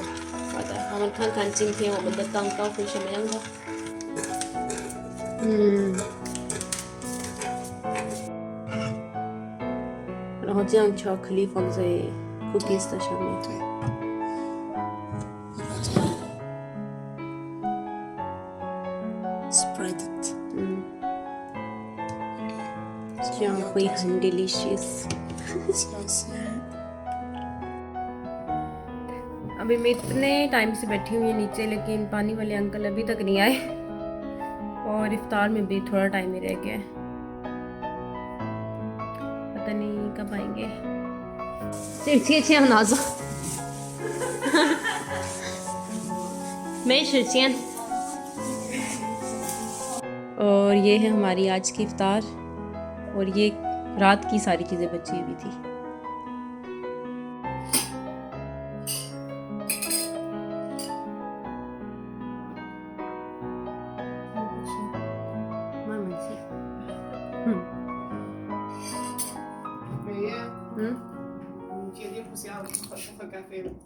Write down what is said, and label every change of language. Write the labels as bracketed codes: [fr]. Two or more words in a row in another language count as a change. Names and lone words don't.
[zh] 好的，我们看看今天我们的蛋糕会什么样的。然后这样巧克力放在 cookies 的上面。 [en] 对。Spread it。 [zh] 这样会很 delicious。小心。 [hi] अभी मैं इतने टाइम से बैठी हुई नीचे, लेकिन पानी वाले अंकल अभी तक नहीं आए, और इफ्तार में भी थोड़ा टाइम ही रह गया है, पता नहीं कब आएंगे। [zh] 这钱拿走，没时间。 [hi] और ये है हमारी आज की इफ्तार, और ये रात की सारी चीज़ें बची हुई थी। [zh] 美艳，你决定不想喝咖啡了？